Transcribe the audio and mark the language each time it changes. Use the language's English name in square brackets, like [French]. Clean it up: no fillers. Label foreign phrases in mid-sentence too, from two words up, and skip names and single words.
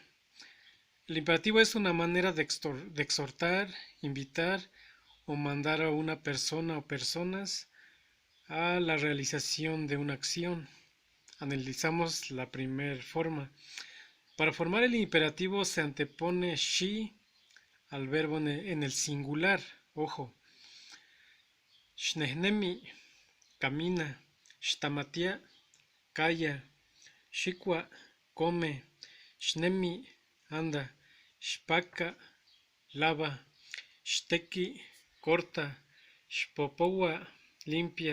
[Spanish] El imperativo es una manera de exhortar, invitar o mandar a una persona o personas a la realización de una acción. Analizamos la primera forma. Para formar el imperativo se antepone she al verbo en el singular. Ojo. Shnehnemi, camina. Shtamatia, calla. Shikwa, come. Shnemi, anda. Shpaka, lava. Shteki, corta. Shpopowa, limpia.